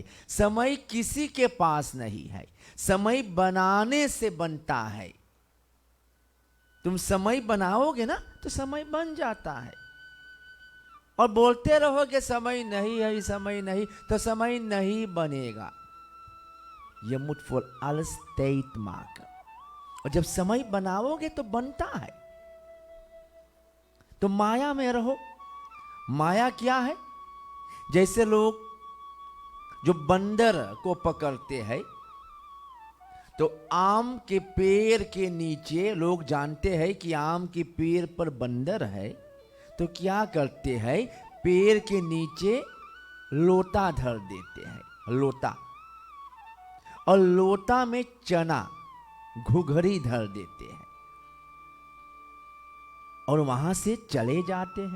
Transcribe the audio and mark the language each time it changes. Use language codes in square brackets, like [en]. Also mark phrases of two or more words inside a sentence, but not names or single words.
[hi] समय किसी के पास नहीं है, समय बनाने से बनता है। तुम समय बनाओगे ना तो समय बन जाता है। और बोलते रहोगे समय नहीं है, समय नहीं, तो समय नहीं बनेगा। ये मुटफुल alles steht maken। और जब समय बनाओगे तो बनता है। तो माया में रहो। माया क्या है? जैसे लोग जो बंदर को पकड़ते हैं, तो आम के पेड़ के नीचे लोग जानते हैं कि आम के पेड़ पर बंदर है, तो क्या करते हैं, पेड़ के नीचे लोटा धर देते हैं, लोटा, और लोटा में चना घुघरी धर देते हैं और वहां से चले जाते हैं।